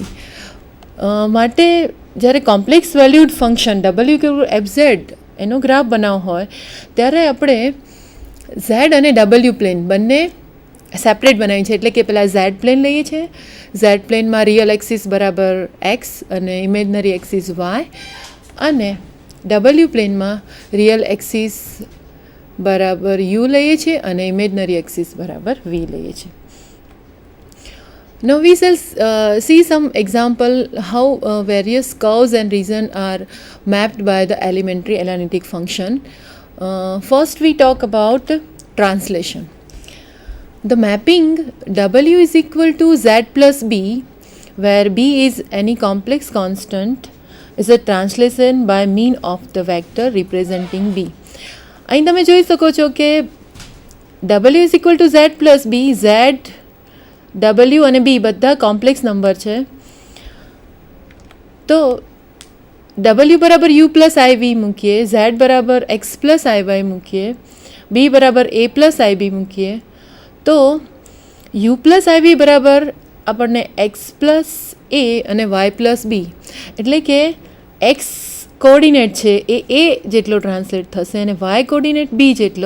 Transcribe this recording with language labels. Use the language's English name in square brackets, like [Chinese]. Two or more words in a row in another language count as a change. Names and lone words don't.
[Gujarati] માટે જ્યારે [English] complex valued function [Gujarati] w=fz એનો ગ્રાફ બનાવવો હોય ત્યારે આપણે z અને w પ્લેન બંને સેપરેટ બનાવીએ છીએ. એટલે કે પહેલાં z પ્લેન લઈએ છીએ. z પ્લેનમાં [English] real axis [Gujarati] બરાબર x અને [English] imaginary axis [Gujarati] y, અને w પ્લેનમાં [English] real axis [Gujarati] બરાબર u લઈએ છીએ અને [English] imaginary axis [Gujarati] બરાબર v લઈએ છીએ. [English] Now we shall see some example how various curves and region are mapped by the elementary analytic function. First we talk about translation. The mapping w=z plus b, where b is any complex constant, is a translation by mean of the vector representing b. [Gujarati] અહીં તમે જોઈ શકો છો કે w=z plus b, z, w અને b બધા [English] complex number [Gujarati] છે. તો w બરાબર u પ્લસ iv મૂકીએ, z બરાબર x પ્લસ iy મૂકીએ, b બરાબર a પ્લસ ib મૂકીએ તો u પ્લસ iv બરાબર આપણને x પ્લસ a અને y પ્લસ b, એટલે કે x કોઓર્ડિનેટ છે એ જેટલો ટ્રાન્સલેટ થશે અને y કોઓર્ડિનેટ b જેટલો.